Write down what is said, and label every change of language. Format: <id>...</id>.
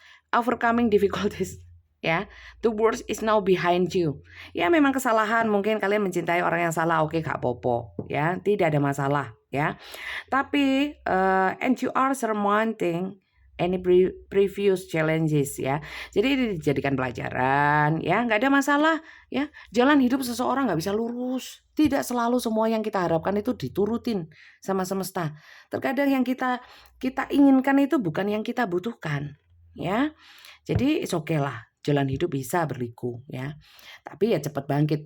<en>Overcoming difficulties ya. The worst is now behind you.</en> <id>Ya memang kesalahan, mungkin kalian mencintai orang yang salah, oke gak popo ya, tidak ada masalah ya.</id> <en>Tapi and you are surmounting any previous challenges ya.</en> <id>Jadi ini dijadikan pelajaran ya, nggak ada masalah ya. Jalan hidup seseorang nggak bisa lurus. Tidak selalu semua yang kita harapkan itu diturutin sama semesta. Terkadang yang kita inginkan itu bukan yang kita butuhkan ya. Jadi oke lah, jalan hidup bisa berliku ya. Tapi ya cepat bangkit.</id>